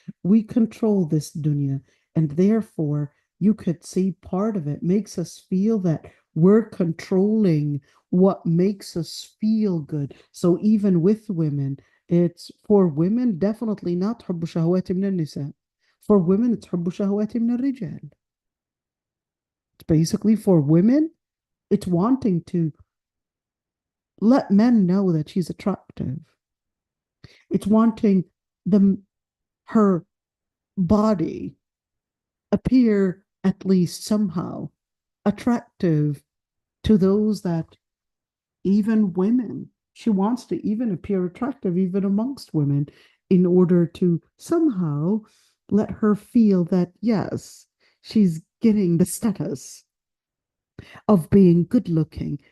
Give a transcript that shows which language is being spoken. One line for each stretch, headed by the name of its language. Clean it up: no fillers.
English: We control this dunya, and therefore, you could see part of it makes us feel that we're controlling what makes us feel good. So even with women, it's for women, definitely not
Arabic: حب شهوات من النساء.
English: For women, it's
Arabic: حب شهوات من الرجال.
English: Basically, for women, it's wanting to let men know that she's attractive. It's wanting her body appear at least somehow attractive to those that, even women, she wants to even appear attractive even amongst women, in order to somehow let her feel that, yes, she's getting the status of being good looking.